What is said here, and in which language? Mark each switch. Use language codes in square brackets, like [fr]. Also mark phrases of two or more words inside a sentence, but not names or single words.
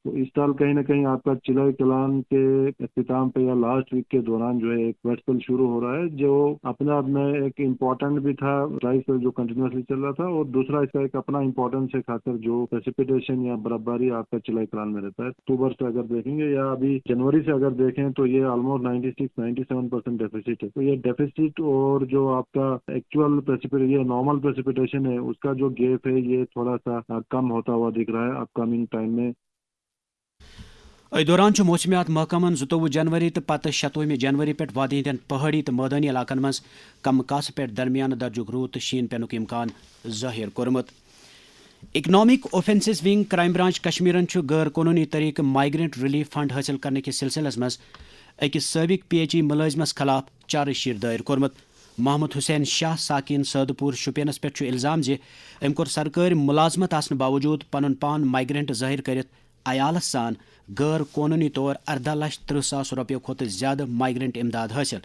[ur] تو اس سال کہیں نہ کہیں آپ کا چلائی کلان کے اختتام پہ یا [en] last week [ur] کے دوران جو ہے ایک [en] wet spell [ur] شروع ہو رہا ہے جو اپنے آپ میں ایک امپورٹنٹ بھی تھا [en] dry spell [ur] جو کنٹینیوسلی چل رہا تھا, اور دوسرا اس کا ایک اپنا امپورٹنس ہے خاطر جو پریسپیٹیشن یا برفباری آپ کا چلائی کلان میں رہتا ہے. اکتوبر سے اگر دیکھیں گے یا ابھی جنوری سے اگر دیکھیں تو یہ آلموسٹ 96-97% ڈیفیسٹ ہے. تو یہ ڈیفیسٹ اور جو آپ کا ایکچوئل یہ [en] normal precipitation [ur] ہے اس کا جو گیپ ہے یہ تھوڑا سا کم ہوتا ہوا دکھ رہا ہے [en] upcoming time [ur] میں. [ks] دوران موسمیات محکمن 22 جنوری تو پتہ 27 جنوری پہ وادی ہندین پہاڑی تو مٲدانی علاقن مز کم کاسہٕ پہ درمیانہ درجُک روٗد تہٕ شیٖن پینُک امکان ظٲہر کوٚرمُت. اکنامک اوفینسز ونگ کرائم برانچ کشمیرن غیر قانونی طریقہ [en] migrant relief fund [ks] حاصل کرنے کس سلسلس مز أکِس سٲبق PHE ملٲزمس خلاف چارج شیٹ دائر کوٚرمُت. محمد حسین شاہ ساکین سٲدپوٗر شُپینس پٮ۪ٹھ چھُ الزام زِ أمۍ کوٚر سرکٲرۍ مُلازمت آسنہٕ باوجوٗد پنُن پان مائیگرنٹ ظٲہر کٔرِتھ عیالس سان غیر قانونی طور 18,30,000 رۄپیو کھۄتہٕ زیادٕ مائیگرنٹ امداد حٲصل.